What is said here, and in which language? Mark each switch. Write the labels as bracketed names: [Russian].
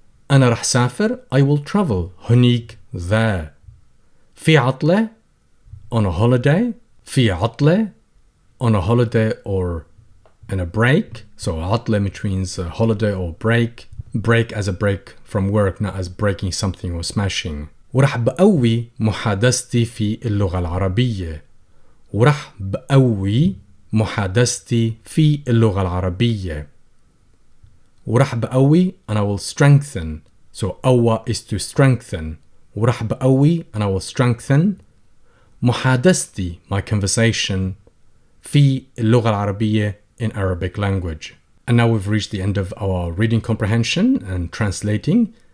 [Arabic] أنا رح سافر [English] I will travel [Arabic] هنيك [English] there. [Arabic] في عطلة [English] on a holiday. في عطلة on a holiday or in a break. So عطلة which means a holiday or break. Break as a break from work, not as breaking something or smashing. [Arabic] ورح بقوي محادثتي في اللغة العربية. ورح بقوي محادثتي في اللغة العربية. ورح بقوي [English] and I will strengthen. So قوى is to strengthen. [Arabic] ورح بقوي [English] and I will strengthen [Arabic] محادثتي [English] my conversation [Arabic] في اللغة العربية [English] in Arabic language. And now we've reached the end of our reading comprehension and translating.